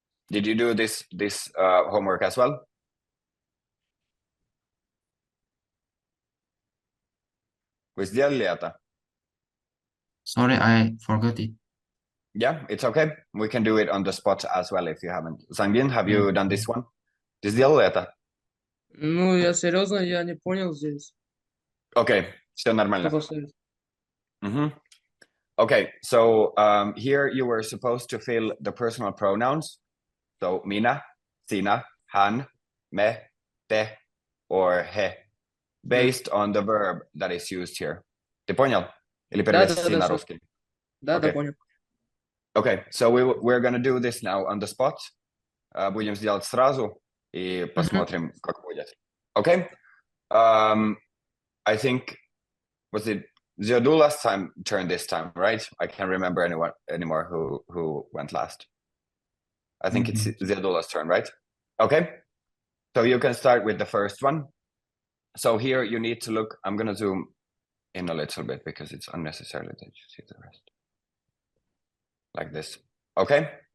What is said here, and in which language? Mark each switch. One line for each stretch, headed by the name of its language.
English: Did you do this homework as well?
Russian: Вы сделали это?
English: Sorry, I forgot it. Yeah, it's okay. We can do it on the spot as well if you haven't. Sangin, have you done this one?
Russian: Ты сделал это? Ну, я серьезно, я не понял здесь.
English: Okay,
Russian: все Что нормально. поставить?
English: Okay, so here you were supposed to fill the personal pronouns. So minä, sinä, hän, me, te, or he, based on the verb that is used here.
Russian: Ты понял? Или перевести на русский? Да,
English: Okay.
Russian: понял.
English: Okay, so we're gonna do this now on the spot.
Russian: Будем сделать сразу и посмотрим, как будет.
English: Okay? I think, was it Ziadullah's turn this time, right? I can't remember anyone anymore who went last. I think it's Ziadullah's turn, right? Okay. So you can start with the first one. So here you need to look, I'm gonna zoom in a little bit because it's unnecessary that you see the rest. Like this. Okay.